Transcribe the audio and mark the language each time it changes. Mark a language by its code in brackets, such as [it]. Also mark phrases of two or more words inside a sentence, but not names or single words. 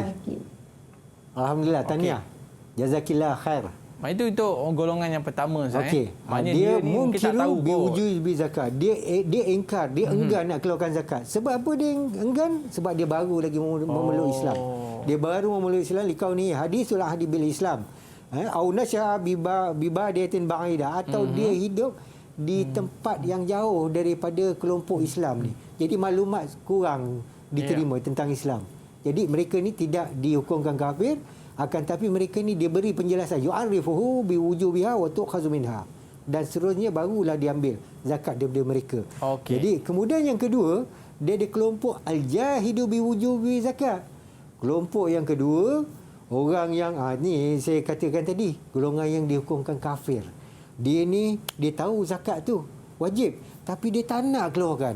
[ms] Alhamdulillah, tahniah. [ar] جزاك الله خير. [ms] Itu golongan yang pertama Ustaz. Okey. Maknanya Dia ni mungkin tak tahu [ar] بزكاة. [ms] Dia ingkar, dia enggan nak keluarkan zakat. Sebab apa dia enggan? Sebab dia baru lagi memeluk Islam. Dia baru memeluk Islam [ar] لكونه حديث العهد بالإسلام. أو نشأ ببادية بعيدة, [ms] atau dia hidup di tempat yang jauh daripada kelompok Islam ni. Jadi maklumat kurang diterima tentang Islam. Jadi mereka ni tidak dihukumkan kafir, akan tapi mereka ni dia beri penjelasan [ar] يعرفه بوجوبها وتؤخذ منها, [ms] dan seterusnya barulah diambil zakat daripada mereka. Jadi kemudian yang kedua, dia ada kelompok [ar] الجاحد بوجوب زكاة. [ms] Kelompok yang kedua, orang yang ni saya katakan tadi, golongan yang dihukumkan kafir. Dia ni dia tahu zakat tu wajib, tapi dia tak nak keluarkan.